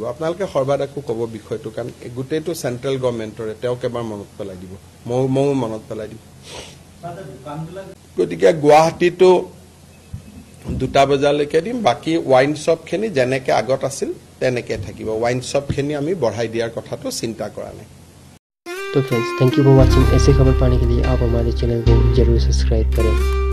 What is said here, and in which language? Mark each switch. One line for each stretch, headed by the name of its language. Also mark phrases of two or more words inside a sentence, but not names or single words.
Assamese: আপোনালোকে সৰ্বাধিকো ক'ব বিষয়টো, কাৰণ গোটেইটো
English: central government,
Assamese: তেওঁক এবাৰ মনত পেলাই দিব, ময়ো মনত পেলাই দিম। গতিকে গুৱাহাটীতো 2টা বজালৈকে দিম, বাকী ৱাইন শ্বপখিনি যেনেকৈ আগত আছিল তেনেকৈ থাকিব। ৱাইন শ্বপখিনি আমি বঢ়াই দিয়াৰ কথাটো চিন্তা কৰা নাই।
Hindi: तो फ्रेंड्स,
English: thank you for watching.
Hindi: ऐसे खबर पाने के लिए आप हमारे चैनल को जरूर सब्सक्राइब करें।